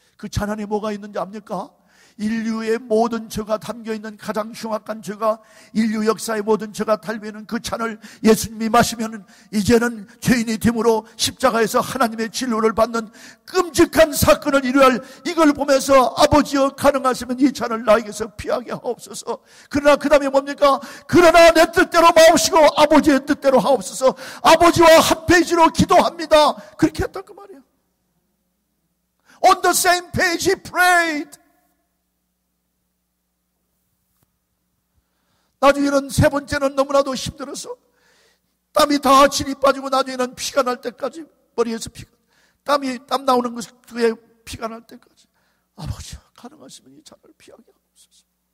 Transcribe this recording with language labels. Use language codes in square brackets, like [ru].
[ko] 그 잔 안에 뭐가 있는지 압니까? 인류의 모든 죄가 담겨있는 가장 흉악한 죄가, 인류 역사의 모든 죄가 담겨있는 그 잔을 예수님이 마시면 이제는 죄인이 됨으로 십자가에서 하나님의 진로를 받는 끔찍한 사건을 이루할, 이걸 보면서 아버지여, 가능하시면 이 잔을 나에게서 피하게 하옵소서. 그러나 그 다음에 뭡니까? 그러나 내 뜻대로 마옵시고 아버지의 뜻대로 하옵소서. 아버지와 한 페이지로 기도합니다. 그렇게 했단 그 말이에요. [en] On the same page he prayed. [ko] 나중에는 세 번째는 너무나도 힘들어서 땀이 다 진이 빠지고 나중에는 피가 날 때까지, 머리에서 땀 나오는 것에 피가 날 때까지, 아버지 가능하시면 이 잔을 피하게 하옵소서.